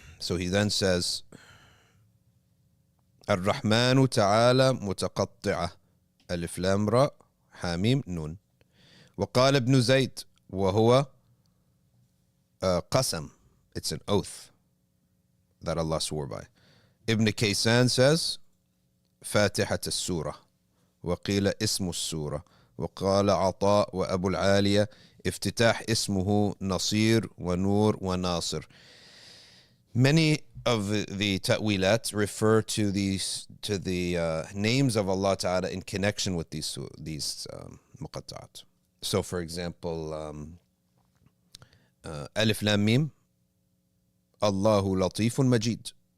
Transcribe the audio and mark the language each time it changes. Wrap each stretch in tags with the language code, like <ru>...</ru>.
<en>So he then says, Ar-Rahmanu ta'ala mutaqatti'ah.</en> <ar>Alif Lam Ra, Hamim, Nun. وقال ابن زيد وهو قسم.</ar> <en>It's an oath that Allah swore by. Ibn Kaysan says,</en> <ar>فاتحة السورة وقيل اسم السورة وقال عطاء وأبو العالية افتتاح اسمه نصير ونور وناصر.</ar> <en>Many of the ta'wilat refer to the names of Allah Ta'ala in connection with these muqatta'at. So for example, Alif Lam Mim, Allahu Latifun Majid.</en>